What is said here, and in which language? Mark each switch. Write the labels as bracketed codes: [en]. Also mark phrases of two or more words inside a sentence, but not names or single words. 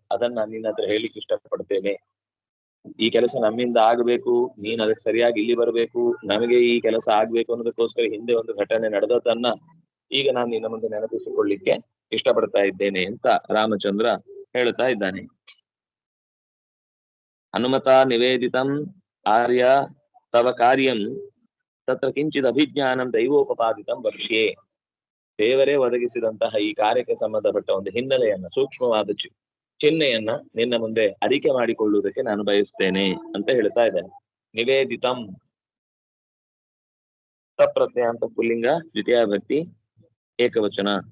[kn] ಅದನ್ನ ನಿನ್ನ ಹತ್ರ ಹೇಳಿಕ್ಕೆ ಇಷ್ಟಪಡ್ತೇನೆ. ಈ ಕೆಲಸ ನಮ್ಮಿಂದ ಆಗಬೇಕು, ನೀನ್ ಅದಕ್ಕೆ ಸರಿಯಾಗಿ ಇಲ್ಲಿ ಬರಬೇಕು, ನಮಗೆ ಈ ಕೆಲಸ ಆಗ್ಬೇಕು ಅನ್ನೋದಕ್ಕೋಸ್ಕರ ಹಿಂದೆ ಒಂದು ಘಟನೆ ನಡೆದದನ್ನ ಈಗ ನಾನು ನಿನ್ನ ಮುಂದೆ ನೆನಪಿಸಿಕೊಳ್ಳಿಕ್ಕೆ ಇಷ್ಟಪಡ್ತಾ ಇದ್ದೇನೆ ಅಂತ ರಾಮಚಂದ್ರ ಹೇಳ್ತಾ ಇದ್ದಾನೆ. [sa] ಹನುಮತ ನಿವೇದಿತಂ ಆರ್ಯ ತವ ಕಾರ್ಯಂ ತತ್ರ ಕಿಂಚಿತ್ ಅಭಿಜ್ಞಾನಂ ದೈವೋಪಪಾದಿತಂ ವಕ್ಷ್ಯೇ. [kn] ದೇವರೇ ಒದಗಿಸಿದಂತಹ ಈ ಕಾರ್ಯಕ್ಕೆ ಸಂಬಂಧಪಟ್ಟ ಒಂದು ಹಿನ್ನೆಲೆಯನ್ನ, ಸೂಕ್ಷ್ಮವಾದ ಚಿಹ್ನೆಯನ್ನ ನಿನ್ನ ಮುಂದೆ ಅರಿಕೆ ಮಾಡಿಕೊಳ್ಳುವುದಕ್ಕೆ ನಾನು ಬಯಸ್ತೇನೆ ಅಂತ ಹೇಳ್ತಾ ಇದ್ದೇನೆ. ನಿವೇದಿತಂ ತಪ್ರತ್ಯಯ ಅಂತ ಪುಲ್ಲಿಂಗ, ದ್ವಿತೀಯ ಭಕ್ತಿ ಏಕವಚನ.